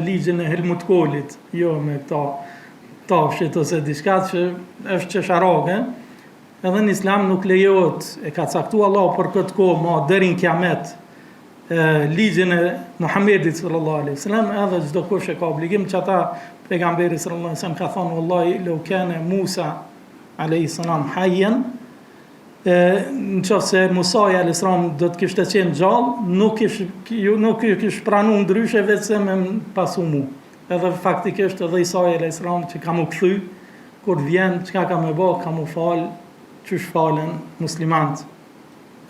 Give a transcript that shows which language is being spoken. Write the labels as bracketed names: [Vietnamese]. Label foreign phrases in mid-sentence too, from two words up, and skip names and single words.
[Albanian] ligjin e Helmut Kohlit, jo me këta tafshit ose diçka që është qesharake, edhe në Islam nuk lejohet, e ka caktu Allah për këtë kohë, ma deri në kiamet, ligjin e Muhamedit [Arabic] صلى الله عليه وسلم, [Albanian] edhe çdo kush e ka obligim që ata pejgamberi [Arabic] صلى الله عليه وسلم [Albanian] ka thonë [Arabic] والله لو كان موسى عليه السلام حيا, [Albanian] në qoftë se Musa [Arabic] عليه السلام [Albanian] do të kishte qenë gjallë, nuk kish pranuar ndryshe vetëm me pasu mu. Edhe faktikisht edhe Isa [Arabic] عليه السلام [Albanian] që ka mu kthy, kur vjen çka ka më bë, ka mu fal, çysh falen muslimanët.